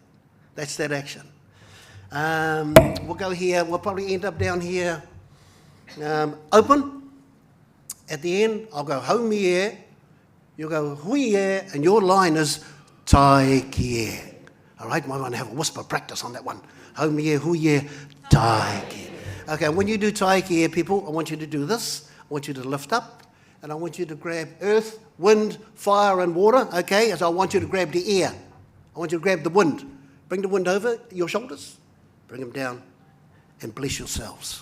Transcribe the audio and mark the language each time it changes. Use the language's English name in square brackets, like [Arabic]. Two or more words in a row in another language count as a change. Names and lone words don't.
[English] That's that action. We'll go here. We'll probably end up down here. Open. At the end, I'll go haumie, you'll go huie, and your line is taikie. All right, might want to have a whisper practice on that one. [Māori] Haumie, huie, taikie. [English] Okay, when you do taikie, people, I want you to do this. I want you to lift up, and I want you to grab earth, wind, fire, and water. Okay, so I want you to grab the air. I want you to grab the wind. Bring the wind over your shoulders. Bring them down, and bless yourselves.